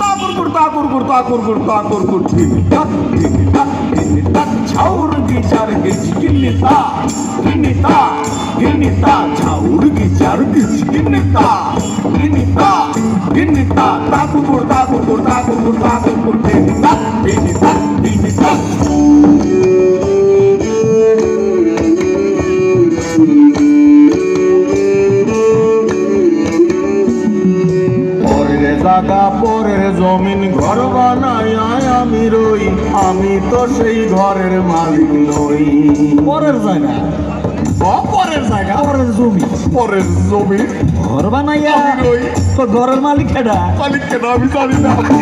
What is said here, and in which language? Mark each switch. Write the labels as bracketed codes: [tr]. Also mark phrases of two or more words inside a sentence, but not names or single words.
[bn] ছাউর গিচার গিচ গিন্নিতা গিন্নিতা গিন্নিতা ছাউর গিচার গিচ গিন্নিতা গিন্নিতা গিন্নিতা তাকুর গিন্নিতা গিন্নিতা গিন্নিতা জাগা পরের জমিন ঘর বানায় আমি রই, আমি তো সেই ঘরের মালিক নই। পরের জায়গা পরের জায়গা পরের জমি পরের জমি ঘর বানাইয়া আমি রই, তো ঘরের মালিক কেডা? মালিক কেন আমি জানি না।